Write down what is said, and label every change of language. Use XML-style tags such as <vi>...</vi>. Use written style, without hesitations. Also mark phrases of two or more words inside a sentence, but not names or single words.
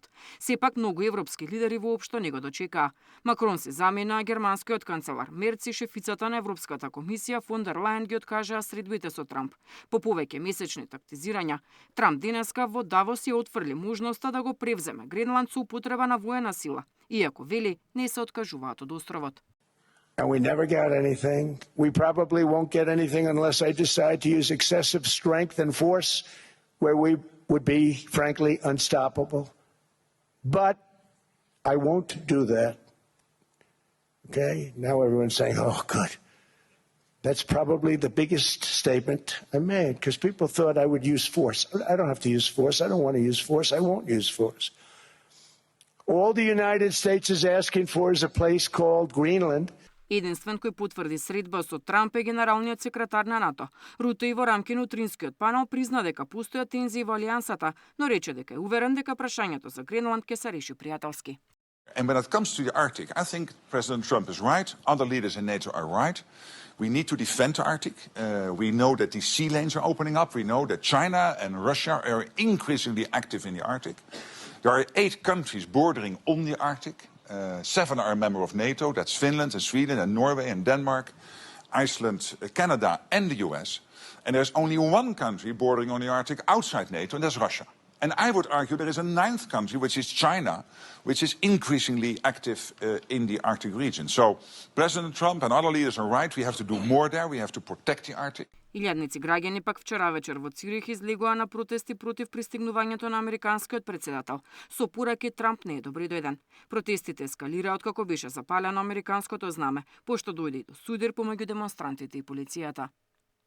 <mk>Сепак многу европски лидери воопшто не го дочекаа. Макрон се замена, германскиот канцелар Мерц и шефицата на Европската комисија фон дер Лајен ги откажаа средбите со Трамп. По повеќе месечни тактизирања, Трамп денеска во Давос ја отфрли можноста да го превземе Гренланд со употреба на воена сила, иако вели не се откажуваат од островот.</mk> <en>And we never got anything. We probably won't get anything unless I decide to use excessive strength and force where we would be, frankly, unstoppable. But I won't do that. Okay? Now everyone's saying, oh, good. That's probably the biggest statement I made because people thought I would use force. I don't have to use force. I don't want to use force. I won't use force. All the United States is asking for is a place called Greenland.</en> <mk>Единствен кој потврди средба со Трамп е генералниот секретар на НАТО. Руте и во рамки на утринскиот панел призна дека постојат тензии во алијансата, но рече дека е уверен дека прашањето за Гренланд ќе се реши пријателски.</mk> <en>And when it comes to the Arctic, I think President Trump is right. Other leaders in NATO are right. We need to defend the Arctic. We know that the sea lanes are opening up. We know that China and Russia are increasingly active in the Arctic. There are 8 countries bordering on the Arctic. 7 are a member of NATO. That's Finland and Sweden and Norway and Denmark, Iceland, Canada and the US. And there's only one country bordering on the Arctic outside NATO, and that's Russia. And I would argue there is a 9th country, which is China, which is increasingly active in the Arctic region. So President Trump and other leaders are right. We have to do more there. We have to protect the Arctic.</en> <mk>Илјадници граѓани пак вчера вечер во Цирих излегоа на протести против пристигнувањето на американскиот претседател. Со пораки Трамп не е добре дојден. Протестите ескалираа откако беше запалено американското знаме, пошто дојде до судир помеѓу демонстрантите и полицијата.</mk>